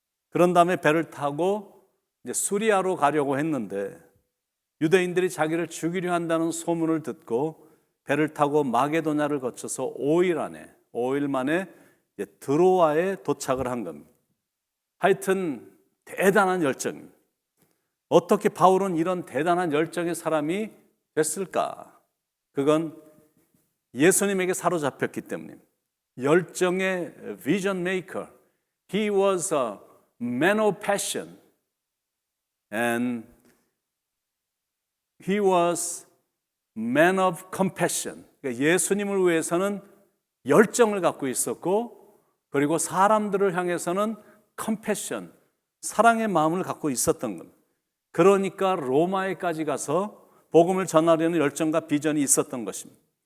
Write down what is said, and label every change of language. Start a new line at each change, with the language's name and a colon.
Korean: 그런 다음에 배를 타고 이제 수리아로 가려고 했는데 유대인들이 자기를 죽이려 한다는 소문을 듣고 배를 타고 마게도냐를 거쳐서 5일 만에 드로아에 도착을 한 겁니다. 하여튼 대단한 열정입니다. 어떻게 바울은 이런 대단한 열정의 사람이 됐을까? 그건 예수님에게 사로잡혔기 때문입니다.
English: 열정의 vision maker. He was a man of passion. And he was man of compassion.
Korean: 그러니까 예수님을 위해서는 열정을 갖고 있었고, 그리고 사람들을 향해서는 compassion, 사랑의 마음을 갖고 있었던 겁니다. 그러니까 로마에까지 가서 복음을 전하려는 열정과 비전이 있었던 것입니다.